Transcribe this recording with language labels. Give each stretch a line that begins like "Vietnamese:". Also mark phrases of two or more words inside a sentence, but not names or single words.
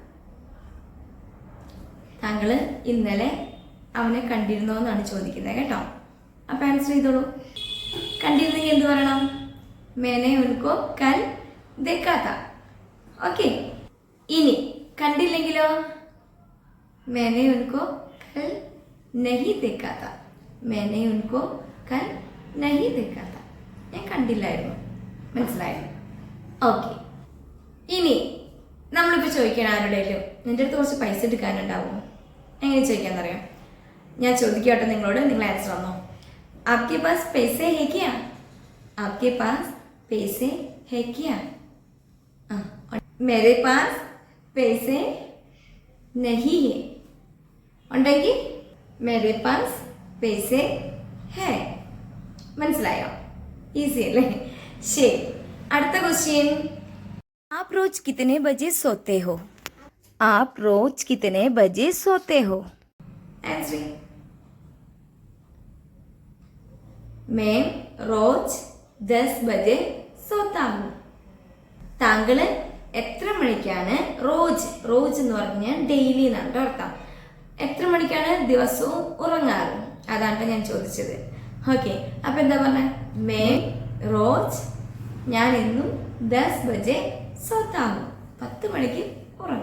Malayalam: താങ്കൾ ഇന്നലെ അവനെ കണ്ടിരുന്നോ എന്നാണ് ചോദിക്കുന്നത് കേട്ടോ. അപ്പം ആൻസർ ചെയ്തോളൂ. കണ്ടിരുന്നെങ്കിൽ എന്ത് പറയണം?
Hindi: मैंने उनको कल देखा था.
Malayalam: ഓക്കെ. ഇനി കണ്ടില്ലെങ്കിലോ?
Hindi: मैंने उनको कल नहीं देखा था. मैंने उनको कल नहीं देखा था.
Malayalam: ഞാൻ കണ്ടില്ലായിരുന്നു. മനസ്സിലായോ? ഓക്കെ. ഇനി നമ്മളിപ്പോൾ ചോദിക്കണം ആരുടെയും, നിൻ്റെ അടുത്ത് കുറച്ച് പൈസ എടുക്കാനുണ്ടാവുമോ? എങ്ങനെ ചോദിക്കാന്നറിയാം? ഞാൻ ചോദിക്കട്ടെ നിങ്ങളോട്, നിങ്ങൾ ആൻസർ വന്നോ?
Hindi: आपके पास पैसे है क्या? आपके पास पैसे है क्या? मेरे पास पैसे नहीं है. ഉണ്ടെങ്കിൽ मेरे पास पैसे है.
Malayalam: മനസ്സിലായോ? ഈസി അല്ലേ? ശരി, അടുത്ത ക്വസ്റ്റ്യൻ.
Hindi: आप रोज कितने बजे सोते हो? आप रोज कितने बजे सोते हो? आंसर. मैं रोज 10 बजे सोता हूँ.
Malayalam: താങ്കൾ എത്ര മണിക്കാണ് റോജ്, റോജ് എന്ന് പറഞ്ഞാൽ ഡെയിലി എന്നാണ് അർത്ഥം. എത്ര മണിക്കാണ് ദിവസവും ഉറങ്ങാറ്? അതാണ് ഞാൻ ചോദിച്ചത്. ഓക്കെ. അപ്പം എന്താ പറഞ്ഞ?
Hindi: मैं रोज,
Malayalam: ഞാൻ എന്നും 10 ബജെ സോത്താവും, 10 മണിക്ക് ഉറങ്ങും.